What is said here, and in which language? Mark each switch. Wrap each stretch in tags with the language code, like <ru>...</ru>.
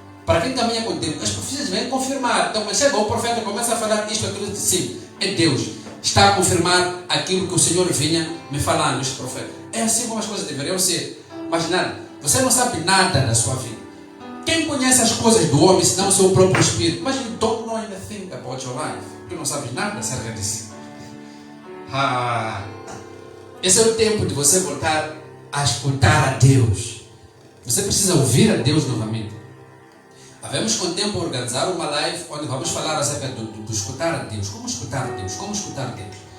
<pt>Para quem caminha com Deus, as profecias vêm confirmar. Então, quando chega o profeta, começa a falar isto, aquilo, de sim, é Deus. Está a confirmar aquilo que o Senhor vinha me falando, este profeta. É assim como as coisas deveriam ser. Mas nada, você não sabe nada da sua vida. Quem conhece as coisas do homem, senão o seu próprio espírito? Mas</pt> <en>you don't know anything about your life.</en> <pt>Tu não sabes nada acerca disso. Esse é o tempo de você voltar a escutar a Deus. Você precisa ouvir a Deus novamente. Havemos com o tempo organizar uma live onde vamos falar acerca do escutar a Deus. Como escutar a Deus? Como escutar a Deus?</pt>